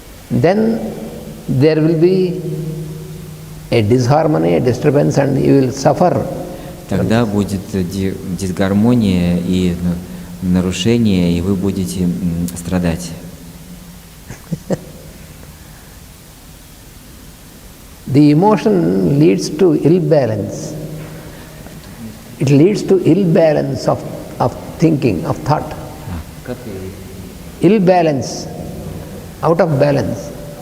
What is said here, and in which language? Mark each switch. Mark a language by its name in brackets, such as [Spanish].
[English] then there will be a disharmony, a disturbance, and you will suffer. [Russian] тогда будет дисгармония и нарушение, и вы будете страдать. [English] The emotion leads to ill balance. It leads to ill balance of thinking, of thought. Ill balance, out of balance.